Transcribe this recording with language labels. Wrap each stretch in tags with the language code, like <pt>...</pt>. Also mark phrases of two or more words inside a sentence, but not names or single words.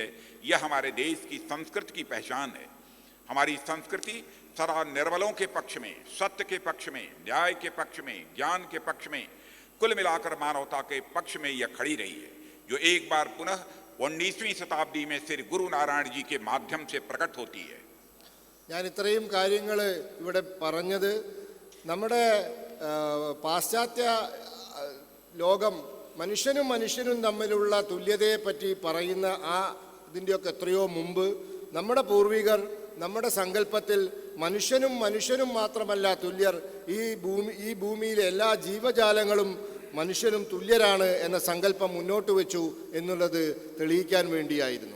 <hi>यह हमारे देश की संस्कृति की पहचान है। हमारी संस्कृति सदा निर्बलों के पक्ष में, सत्य के पक्ष में, न्याय के पक्ष में, ज्ञान के पक्ष में, कुल मिलाकर मानवता के पक्ष में यह खड़ी रही है, जो एक बार पुनः 19वीं शताब्दी में श्री गुरु नारायण जी के माध्यम से प्रकट होती है.</hi> <ml>ഞാൻ ഇത്രയും കാര്യങ്ങൾ ഇവിടെ പറഞ്ഞത് നമ്മുടെ പാശ്ചാത്യ ലോകം മനുഷ്യനും തമ്മിലുള്ള തുല്യതയെപ്പറ്റി പറയുന്ന ഇതിൻ്റെയൊക്കെ എത്രയോ മുമ്പ് നമ്മുടെ പൂർവികർ നമ്മുടെ സങ്കല്പത്തിൽ മനുഷ്യനും മാത്രമല്ല തുല്യർ, ഈ ഭൂമിയിലെ എല്ലാ ജീവജാലങ്ങളും മനുഷ്യനും തുല്യരാണ് എന്ന സങ്കല്പം മുന്നോട്ട് വെച്ചു എന്നുള്ളത് തെളിയിക്കാൻ വേണ്ടിയായിരുന്നു.</ml>